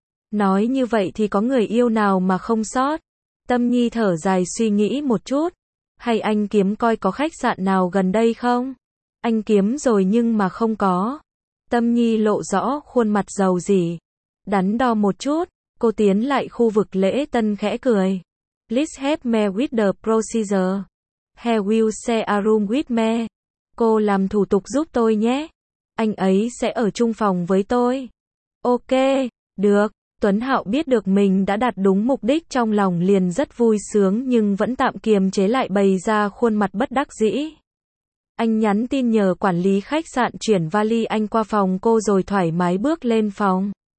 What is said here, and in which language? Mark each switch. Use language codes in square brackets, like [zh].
[vi] Nói như vậy thì có người yêu nào mà không sót? Tâm Nhi thở dài suy nghĩ một chút. Hay anh kiếm coi có khách sạn nào gần đây không? Anh kiếm rồi nhưng mà không có. Tâm Nhi lộ rõ khuôn mặt giàu gì. Đắn đo một chút, cô tiến lại khu vực lễ tân khẽ cười. [en] Please help me with the procedure. He will share a room with me. [vi] Cô làm thủ tục giúp tôi nhé. Anh ấy sẽ ở chung phòng với tôi. Ok, được. Tuấn Hạo biết được mình đã đạt đúng mục đích trong lòng liền rất vui sướng nhưng vẫn tạm kiềm chế lại bày ra khuôn mặt bất đắc dĩ. Anh nhắn tin nhờ quản lý khách sạn chuyển vali anh qua phòng cô rồi thoải mái bước lên phòng.